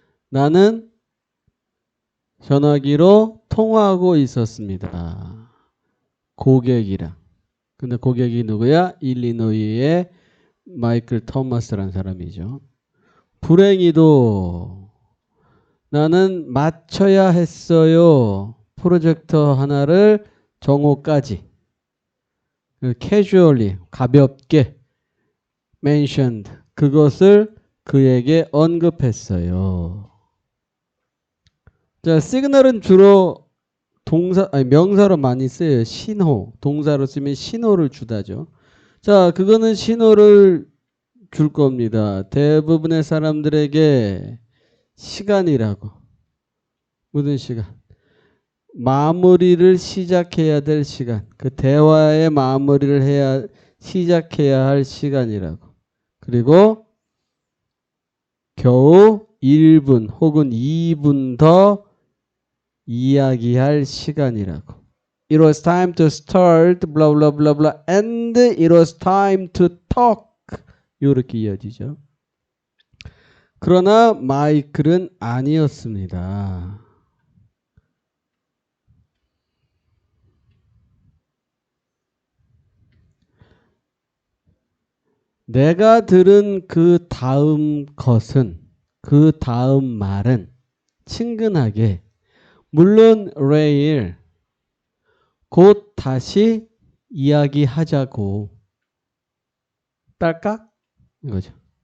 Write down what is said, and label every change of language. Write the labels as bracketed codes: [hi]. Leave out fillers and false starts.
[ko] 나는 전화기로 통화하고 있었습니다. 고객이랑. 근데 고객이 누구야? 일리노이의 마이클 토마스라는 사람이죠. 불행히도 나는 맞춰야 했어요. 프로젝터 하나를 정오까지. [en] casually, [ko] 가볍게 [en] mentioned. [ko] 그것을 그에게 언급했어요. 자, 시그널은 주로 명사로 많이 쓰여요. 신호. 동사로 쓰면 신호를 주다죠. 자, 그거는 신호를 줄 겁니다. 대부분의 사람들에게 시간이라고. 무슨 시간? 마무리를 시작해야 될 시간. 그 대화의 마무리를 시작해야 할 시간이라고. 그리고 겨우 1분 혹은 2분 더 이야기할 시간이라고. [en] It was time to start, blah, blah, blah, blah, and it was time to talk. [ko] 이렇게 이어지죠. 그러나 마이클은 아니었습니다. 내가 들은 그 다음 것은, 그 다음 말은 친근하게, 물론 레일, 곧 다시 이야기하자고. 딸깍? 이거죠.